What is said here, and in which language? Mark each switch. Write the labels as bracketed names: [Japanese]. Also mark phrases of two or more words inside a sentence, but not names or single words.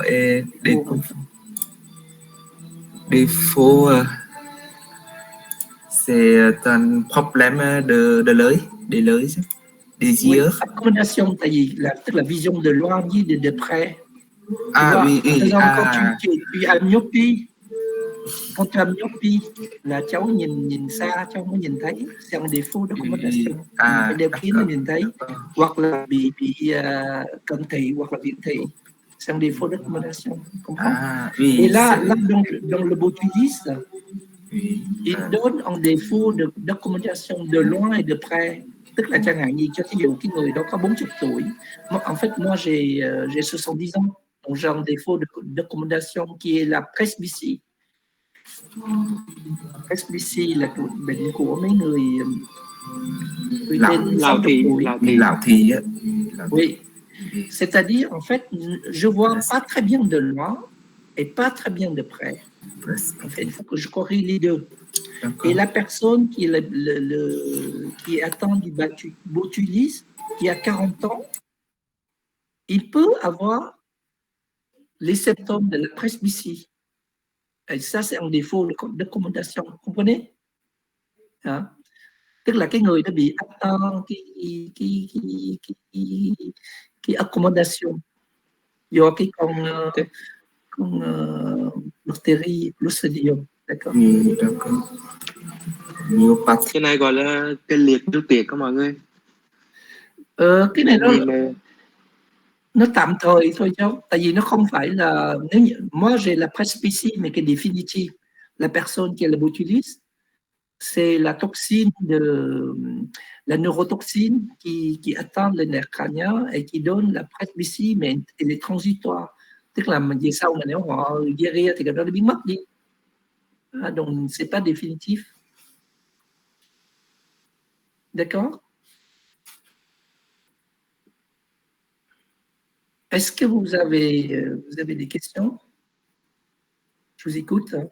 [French] Et défaut, c'est un problème de l'œil, des Oui, yeux. accommodation, la vision de loin, de près. Ah oui, Par exemple, quand tu as myopie, [Vietnamese] là cháu nhìn xa, cháu mới nhìn thấy, [French] c'est un défaut d'accommodation. [Vietnamese] Phải đeo kính để nhìn thấy, hoặc là bị cận thị hoặc là viễn thị, [French] c'est un défaut d'accommodation. Oui, et là dans le botulisme, il donne un défaut d'accommodation de loin et de près. [Vietnamese] Tức là chẳng hạn như cho ví dụ cái người đó có 40 tuổi, [French] en fait moi j'ai 70 ans, donc j'ai un défaut d'accommodation qui est la presbytie. [Vietnamese] Presbytie là bệnh của mấy người trên 60 tuổi. Lão thị. [French] Oui, c'est-à-dire en fait je vois pas très bien de loin et pas très bien de près. En fait, il faut que je corrige les deux. Et la personne qui est atteinte du botulisme, qui a 40 ans, il peut avoir les symptômes de la presbytie. Et ça, c'est un défaut d'accommodation. Vous comprenez? Hein? [Vietnamese] Tức là cái người đã bị cái accommodation do cái con bactérie Clostridium. [French] D'accord. [Vietnamese] Cái này gọi là cái liệt nước tiệt các mọi người. Cái này nó tạm thời thôi cháu, tại vì nó không phải là [French] moi j'ai la presbytie mais qui est définitive. La personne qui a le botulisme, c'est la toxine la neurotoxine qui atteint le nerf crânien et qui donne la presbytie, mais elle est transitoire. [Vietnamese] Tức là về sau mà nếu họ guérir thì cái đó nó biến mất đi. [French] Donc c'est pas définitif. D'accord? Est-ce que vous avez des questions? Je vous écoute.